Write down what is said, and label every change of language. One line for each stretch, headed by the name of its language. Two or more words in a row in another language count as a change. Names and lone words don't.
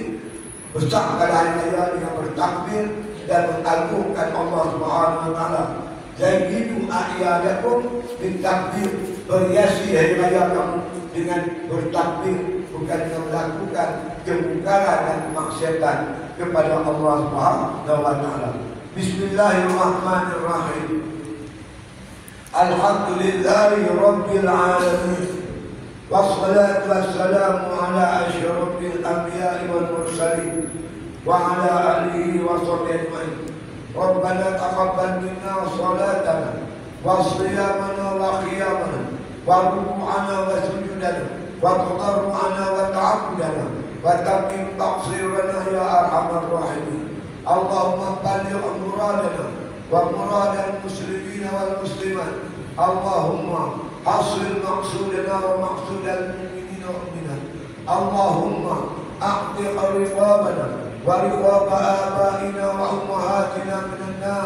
Malay: Besarkan hari raya dengan bertakbir dan mengagungkan Allah
Arabic: سبحانه وتعالى. زيدوا أعيادكم بالتكبير.
Malay: Berhiasi hari raya kamu dengan bertakbir, bukan dengan melakukan kemungkaran dan kemaksiatan kepada Allah
Arabic: سبحانه وتعالى. بسم الله الرحمن الرحيم. الحمد لله رب العالمين. والصلاة والسلام على أشرف الأنبياء والمرسلين وعلى آله وصحبه أجمعين. ربنا تقبل منا صلاتنا وصيامنا وقيامنا وركوعنا وسجودنا وتضرعنا وتعبدنا وتمم تقصيرنا يا أرحم الراحمين. اللهم بلغ مرادنا ومراد المسلمين والمسلمات. اللهم حصل مقصودنا ومقصود المؤمنين والمؤمنات. اللهم أعتق رقابنا ورقاب آبائنا وأمهاتنا من النار.